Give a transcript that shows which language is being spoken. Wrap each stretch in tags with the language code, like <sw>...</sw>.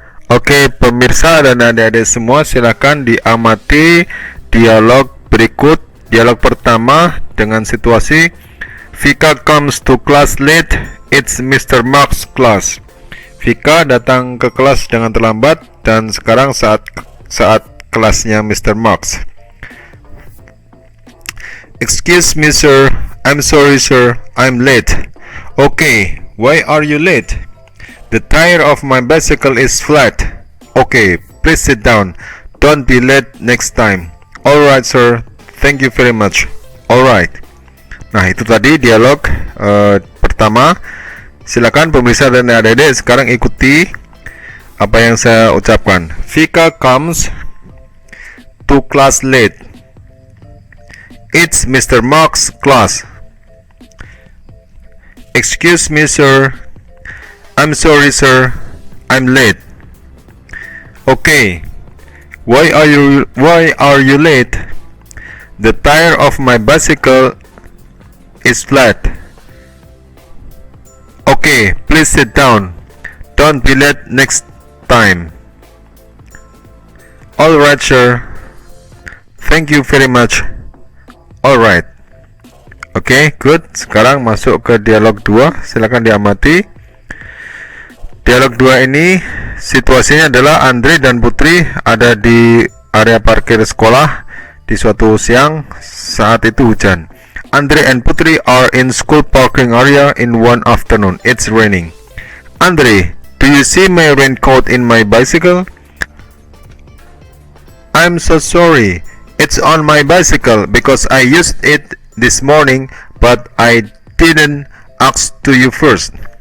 <id>Oke pemirsa dan adik-adik semua, silakan diamati dialog berikut. Dialog pertama dengan situasi</id> <en>Vika comes to class late. It's Mr. Mark's class.</en> <id>Vika datang ke kelas dengan terlambat dan sekarang saat kelasnya Mr. Marks.</id> <en>Excuse me sir, I'm sorry sir, I'm late. Okay, why are you late? The tire of my bicycle is flat. Okay, please sit down. Don't be late next time. Alright sir, thank you very much.</en> <id>Alright. Nah itu tadi dialog pertama. Silakan pemirsa dan adik-adik sekarang ikuti apa yang saya ucapkan.</id> <en>Vika comes to class late. It's Mr. Mark's class. Excuse me sir, I'm sorry sir, I'm late. Okay, why are you late? The tire of my bicycle is flat. Okay, please sit down. Don't be late next time. Alright sir, thank you very much.</en> <id>Alright.</id> <en>Oke, good.</en> <id>Sekarang masuk ke dialog 2. Silakan diamati. Dialog 2 ini situasinya adalah Andre dan Putri ada di area parkir sekolah di suatu siang. Saat itu hujan.</id> <en>Andre and Putri are in school parking area in one afternoon. It's raining. Andre, do you see my raincoat in my bicycle? I'm so sorry. It's on my bicycle because I used it this morning, but I didn't ask to you first.</en>